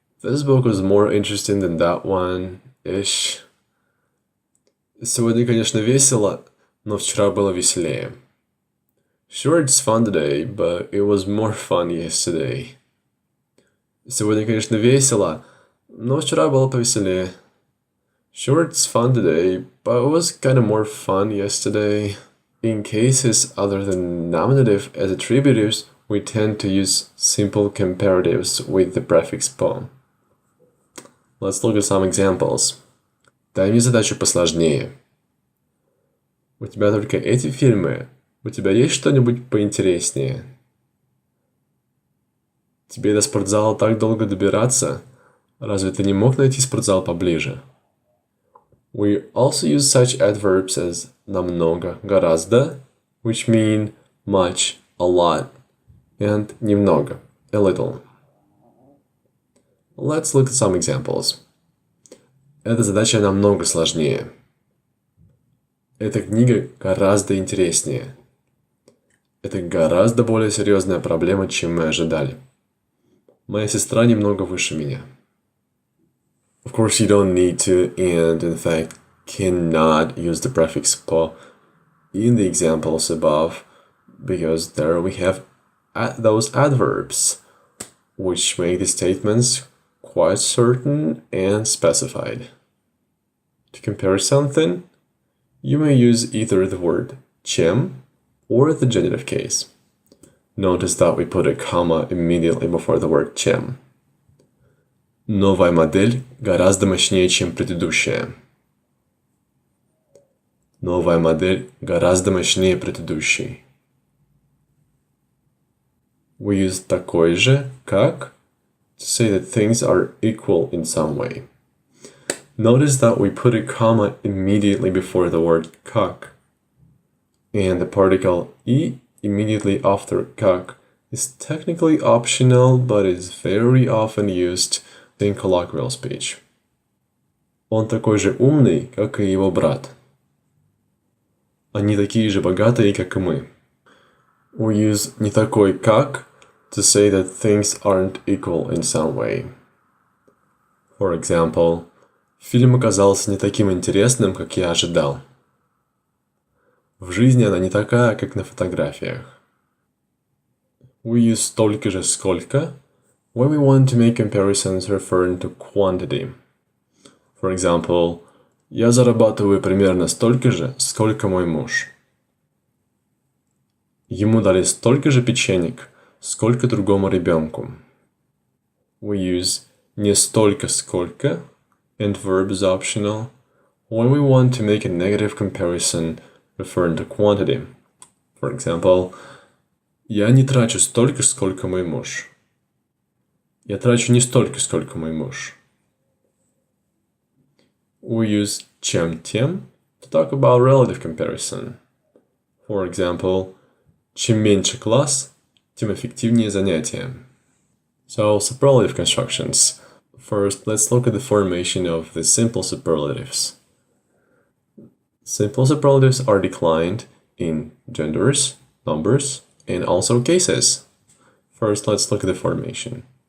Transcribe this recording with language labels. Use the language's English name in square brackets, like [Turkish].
[English] This book was more interesting than that one-ish. [Russian] Сегодня, конечно, весело, но вчера было веселее. [English] Sure, it's fun today, but it was more fun yesterday. [Russian] Сегодня, конечно, весело, но вчера было повеселее. [English] Sure, it's fun today, but it was kind of more fun yesterday. In cases other than nominative as attributives, we tend to use simple comparatives with the prefix po. Let's look at some examples. [Russian] Дай мне задачу посложнее. У тебя только эти фильмы. У тебя есть что-нибудь поинтереснее? Тебе до спортзала так долго добираться? Разве ты не мог найти спортзал поближе? [English] We also use such adverbs as намного, гораздо, which mean much, a lot, and немного, a little. Let's look at some examples. [Russian] Эта задача намного сложнее. Эта книга гораздо интереснее. Это гораздо более серьезная проблема, чем мы ожидали. Моя сестра немного выше меня. [English] Of course, you don't need to, and in fact, cannot use the prefix po in the examples above, because there we have those adverbs, which make the statements quite certain and specified. To compare something, you may use either the word чем or the genitive case. Notice that we put a comma immediately before the word чем. [Russian] Новая модель гораздо мощнее, чем предыдущая. Новая модель гораздо мощнее предыдущей. [English] We use такой же, как, to say that things are equal in some way. Notice that we put a comma immediately before the word как, and the particle и immediately after как is technically optional, but is very often used in colloquial speech. [Russian] Он такой же умный, как и его брат. Они такие же богатые, как и мы. [English] We use не такой как to say that things aren't equal in some way. For example, [Russian] фильм оказался не таким интересным, как я ожидал. В жизни она не такая, как на фотографиях. [English] We use столько же сколько when we want to make comparisons referring to quantity. For example, [Russian] я зарабатываю примерно столько же, сколько мой муж. Ему дали столько же печенек, сколько другому ребенку. [English] We use не столько сколько, and verb is optional, when we want to make a negative comparison referring to quantity. For example, [Russian] я не трачу столько, сколько мой муж. Я трачу не столько, сколько мой муж. [English] We use чем-тем to talk about relative comparison. For example, [Russian] чем меньше класс, тем эффективнее занятие. [English] So, superlative constructions. First, let's look at the formation of the simple superlatives. Simple superlatives are declined in genders, numbers, and also cases. First, let's look at the formation.